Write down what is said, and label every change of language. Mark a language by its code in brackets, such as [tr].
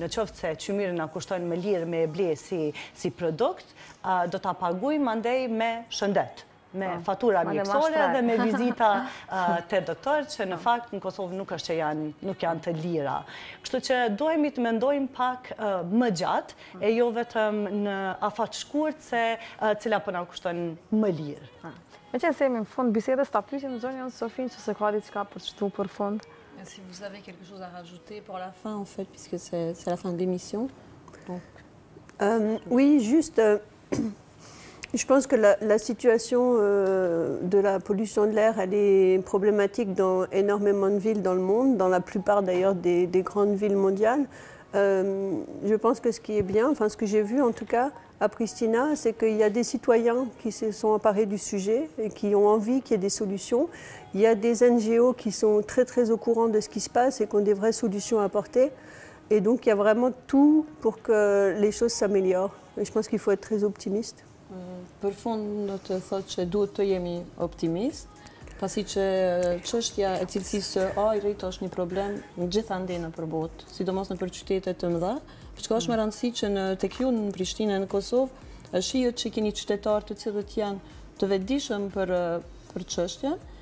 [sq] Në qoftë se qymyrin na kushtojnë më lirë me e ble si produkt, do ta pagujmë andej me shëndet, me fatura mjekësore dhe me vizita të doktor, që në fakt në Kosovë nuk është që nuk janë të lira. Kështu që dojmë të mendojmë pak më gjatë, e jo vetëm në afat shkurt se cila po na kushtojnë më lirë. Me qenë se jemi në fund bisedës, ta pysim zonjën Sofinë që se ka diçka për të shtu për fund. [fr] Si vous avez quelque chose à rajouter pour la fin, en fait, puisque c'est la fin de l'émission. Oui, juste... Je pense que la situation de la pollution de l'air, elle est problématique dans énormément de villes dans le monde, dans la plupart d'ailleurs des grandes villes mondiales. Je pense que ce qui est bien, enfin ce que j'ai vu en tout cas à Pristina, c'est qu'il y a des citoyens qui se sont emparés du sujet et qui ont envie qu'il y ait des solutions. Il y a des NGO qui sont très très au courant de ce qui se passe et qui ont des vraies solutions à apporter. Et donc il y a vraiment tout pour que les choses s'améliorent. Et je pense qu'il faut être très optimiste. [sq] Për fund do të thotë që duhet të jemi optimist, pasi që çështja e cilësisë së ajrit është një problem gjithandej nëpër botë, sidomos nëpër qytete të mëdha, për çka është më rëndësi që tek ju në Prishtinë në Kosovë shihet që keni qytetarë të cilët janë të vetëdijshëm për çështjen,